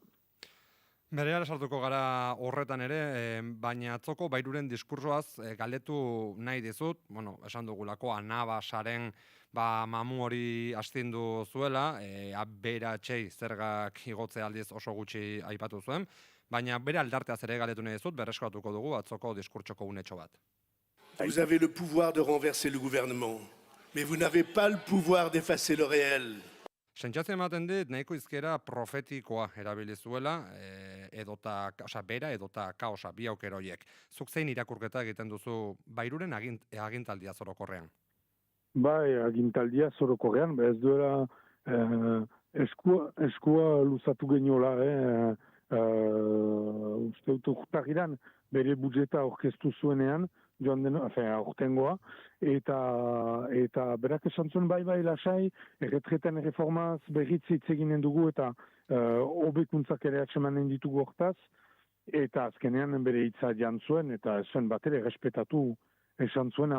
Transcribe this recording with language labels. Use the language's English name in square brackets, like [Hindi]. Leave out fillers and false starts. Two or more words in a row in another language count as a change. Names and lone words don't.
[Basque] Berehala sartuko gara horretan ere, baina atzoko Bairuren diskursoaz galdetu nahi dizut, esan dugulako anabasaren mamu hori astindu zuela, aberatxei zergak igotze aldiz oso gutxi aipatu zuen, baina bere aldarteaz ere galdetu nahi dizut, berreskatuko dugu atzoko diskurtsoko unetxo bat. [French] Vous avez le pouvoir de renverser le gouvernement, mais vous n'avez pas le pouvoir d'effacer le réel. [Basque] Sentsazio ematen dit, nahiko izkera profetikoa erabili zuela, bera edota kaosa, bi aukeroiek. Zuk zein irakurketa egiten duzu Bairuren agintaldia zorokorrean? Bai, agintaldia zorokorrean, ez duela eskua luzatu geniola, uste dut urtagiran bere budjeta orkestu zuenean, joan den, aurtengoa, eta berak esan zuen bai lasai, erretreten reformaz berritz hitz eginen dugu eta hobekuntzak ere atsemanen ditugu hortaz, eta azkenean bere hitza jan zuen, eta zuen batere respetatu esan zuena.